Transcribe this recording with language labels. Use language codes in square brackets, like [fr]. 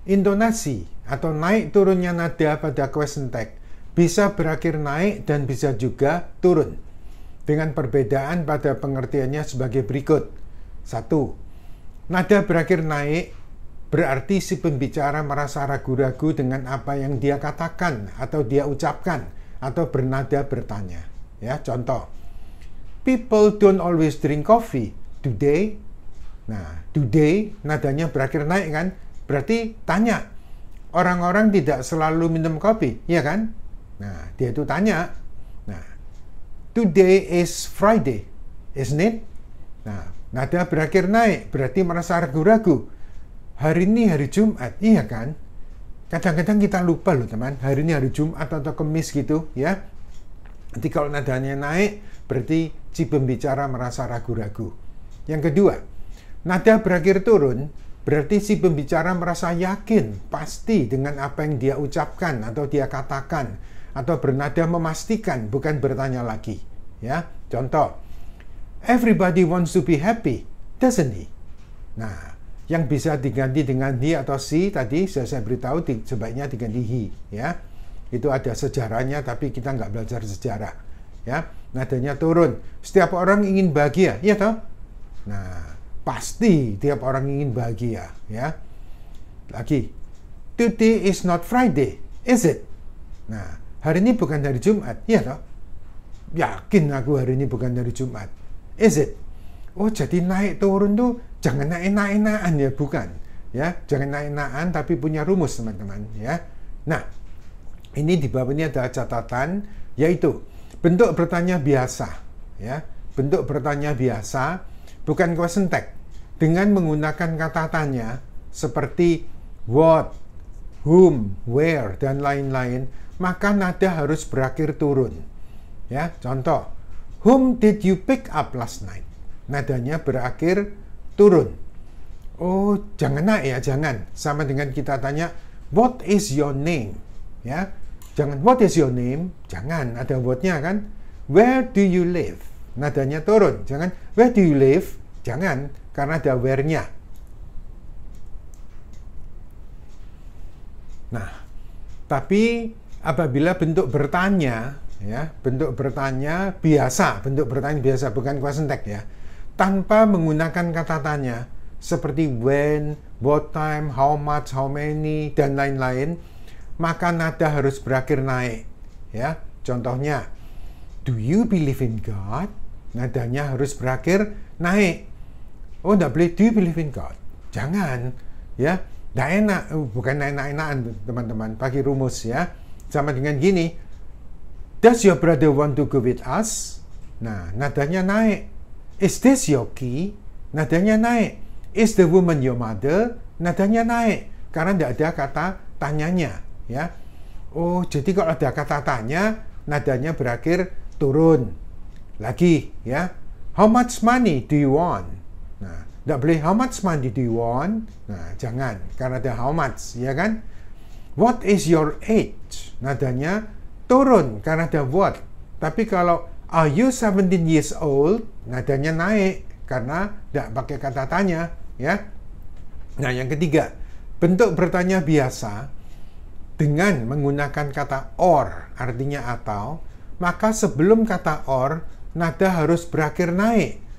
[id] Intonasi atau naik turunnya nada pada question tag bisa berakhir naik dan bisa juga turun. Dengan perbedaan pada pengertiannya sebagai berikut. 1. Nada berakhir naik berarti si pembicara merasa ragu-ragu dengan apa yang dia katakan atau dia ucapkan atau bernada bertanya. Ya, contoh. [en] People don't always drink coffee. Do they? [id] Nah, [en] do they [id] nadanya berakhir naik kan? Berarti tanya, orang-orang tidak selalu minum kopi, ya kan? Nah, dia itu tanya. [en] Nah, today is Friday, isn't it? [id] Nah, nada berakhir naik, berarti merasa ragu-ragu. Hari ini hari Jumat, iya kan? Kadang-kadang kita lupa loh teman, hari ini hari Jumat atau Kamis gitu, ya. Nanti kalau nadanya naik, berarti si pembicara merasa ragu-ragu. Yang kedua, nada berakhir turun, berarti si pembicara merasa yakin, pasti dengan apa yang dia ucapkan atau dia katakan, atau bernada memastikan, bukan bertanya lagi. Ya, contoh, [en] everybody wants to be happy, doesn't he? [id] Nah, yang bisa diganti dengan he atau she tadi saya beritahu sebaiknya diganti he. Ya, itu ada sejarahnya, tapi kita nggak belajar sejarah. Ya, nadanya turun. Setiap orang ingin bahagia, ya toh? Nah, pasti tiap orang ingin bahagia, ya. Lagi, [en] today is not Friday, is it? [id] Nah, hari ini bukan hari Jumat, iya toh? Yakin aku hari ini bukan hari Jumat, [en] is it? [id] Oh, jadi naik turun tuh jangan enak-enakan ya, bukan? Ya, jangan enak-enakan tapi punya rumus, teman-teman, ya. Nah, ini di bawah ini ada catatan, yaitu bentuk bertanya biasa, ya. Bentuk bertanya biasa, bukan question tag, dengan menggunakan kata tanya seperti what, whom, where, dan lain-lain, maka nada harus berakhir turun. [en] Ya, contoh, whom did you pick up last night? [id] Nadanya berakhir turun. Oh, jangan naik ya, jangan. Sama dengan kita tanya, [en] what is your name? [id] Ya, jangan [en] what is your name, [id] jangan, ada what-nya kan. [en] Where do you live? [id] Nadanya turun. Jangan [en] where do you live? [id] Jangan, karena ada where-nya. Nah, tapi apabila bentuk bertanya, ya, bentuk bertanya biasa, bukan question tag ya, tanpa menggunakan kata tanya seperti when, what time, how much, how many, dan lain-lain, maka nada harus berakhir naik. [en] Ya, contohnya, do you believe in God? [id] Nadanya harus berakhir naik. Oh, enggak boleh [en] do you believe in God? [id] Jangan, ya. Nggak enak, bukan enak-enakan teman-teman, pakai rumus ya. Sama dengan gini, [en] does your brother want to go with us? [id] Nah, nadanya naik. [en] Is this your key? [id] Nadanya naik. [en] Is the woman your mother? [id] Nadanya naik. Karena tidak ada kata tanyanya, ya. Oh, jadi kalau ada kata tanya, nadanya berakhir turun. Lagi, ya. [en] How much money do you want? [id] Nah, tidak boleh [en] how much money do you want? [id] Nah, jangan, karena ada how much, ya kan? [en] What is your age? [id] Nadanya turun karena ada what. Tapi kalau [en] are you 17 years old? [id] Nadanya naik karena tidak pakai kata tanya, ya. Nah, yang ketiga, bentuk bertanya biasa dengan menggunakan kata or, artinya atau, maka sebelum kata or, nada harus berakhir naik.